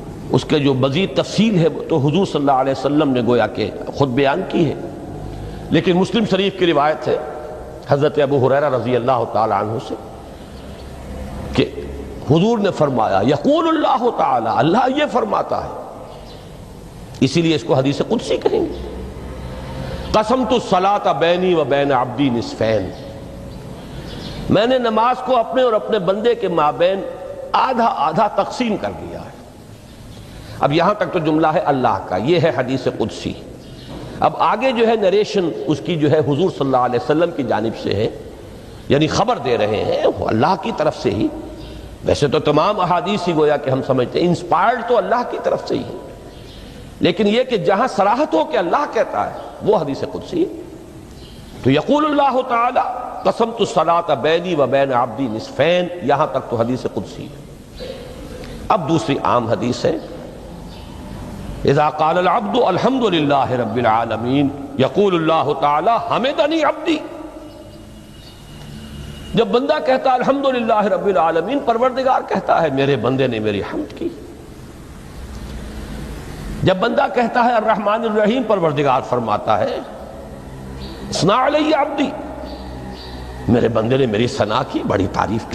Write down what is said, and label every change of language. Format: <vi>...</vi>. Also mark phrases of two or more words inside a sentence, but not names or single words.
<ur>اس کے جو مزید تفصیل ہے تو حضور</ur> <ar>صلی اللہ علیہ وسلم</ar> <ur>نے گویا کہ خود بیان کی ہے، لیکن مسلم شریف کی روایت ہے حضرت ابو ہریرہ</ur> <ar>رضی اللہ تعالی عنہ</ar> <ur>سے کہ حضور نے فرمایا</ur> <ar>یقول اللہ تعالی،</ar> <ur>اللہ یہ فرماتا ہے، اسی لیے اس کو حدیث قدسی کہیں گے،</ur> <ar>قسمت الصلاۃ بینی و بین عبدی نصفین،</ar> <ur>میں نے نماز کو اپنے اور اپنے بندے کے مابین آدھا آدھا تقسیم کر دیا ہے۔ اب یہاں تک تو جملہ ہے اللہ کا، یہ ہے حدیث قدسی۔ اب آگے جو ہے نریشن اس کی جو ہے حضور</ur> <ar>صلی اللہ علیہ وسلم</ar> <ur>کی جانب سے ہے، یعنی خبر دے رہے ہیں اللہ کی طرف سے ہی۔ ویسے تو تمام احادیث ہی گویا کہ ہم سمجھتے ہیں انسپائرڈ تو اللہ کی طرف سے ہی ہے، لیکن یہ کہ جہاں صراحت ہو کہ اللہ کہتا ہے وہ حدیث قدسی ہے۔</ur> <ar>تو یقول اللہ تعالی قسمت الصلاۃ بینی و بین عبدی نصفین،</ar> <ur>یہاں تک تو حدیث قدسی ہے۔ اب دوسری عام حدیث ہے</ur> <ar>اذا قال العبد الحمد للہ رب العالمین یقول اللہ تعالی حمدنی عبدی،</ar> <ur>جب بندہ کہتا ہے</ur> <ar>الحمدللہ رب العالمین،</ar> <ur>پروردگار کہتا ہے میرے بندے نے میری حمد کی۔ جب بندہ کہتا ہے</ur> <ar>الرحمن الرحیم،</ar> <ur>پروردگار فرماتا ہے</ur> <ar>اثنا علی عبدی،</ar> <ur>میرے بندے نے میری ثنا کی، بڑی تعریف کی۔</ur>